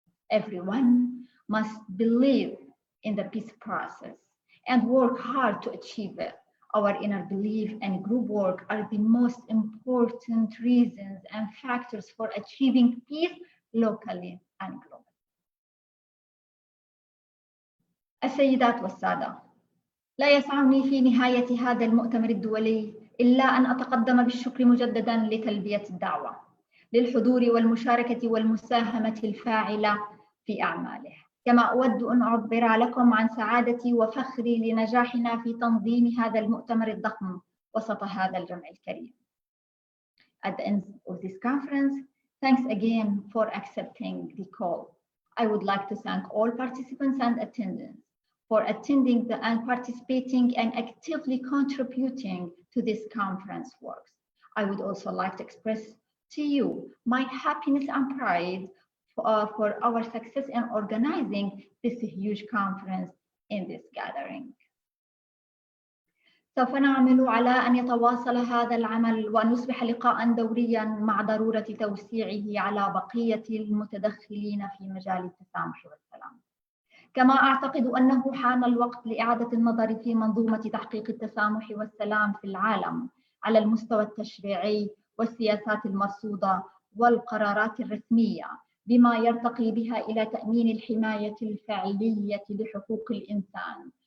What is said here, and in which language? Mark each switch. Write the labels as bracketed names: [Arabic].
[English] Everyone must believe in the peace process and work hard to achieve it. Our inner belief and group work are the most important reasons and factors for achieving peace locally and globally. [Arabic] السيدات والسادة، لا يسعني في نهاية هذا المؤتمر الدولي إلا أن أتقدم بالشكر مجدداً لتلبية الدعوة للحضور والمشاركة والمساهمة الفاعلة في أعماله. كما أود أن أعبر لكم عن سعادتي وفخري لنجاحنا في تنظيم هذا المؤتمر الضخم وسط هذا الجمع الكريم. [English] At the end of this conference, thanks again for accepting the call. I would like to thank all participants and attendants for attending and participating and actively contributing to this conference works. I would also like to express to you my happiness and pride for our success in organizing this huge conference in this gathering. [Arabic] سوف نعمل على أن يتواصل هذا العمل وأن يصبح لقاءً دورياً مع ضرورة توسيعه على بقية المتدخلين في مجال التسامح والسلام. كما أعتقد أنه حان الوقت لإعادة النظر في منظومة تحقيق التسامح والسلام في العالم على المستوى التشريعي والسياسات المرصودة والقرارات الرسمية، بما يرتقي بها إلى تأمين الحماية الفعلية لحقوق الإنسان.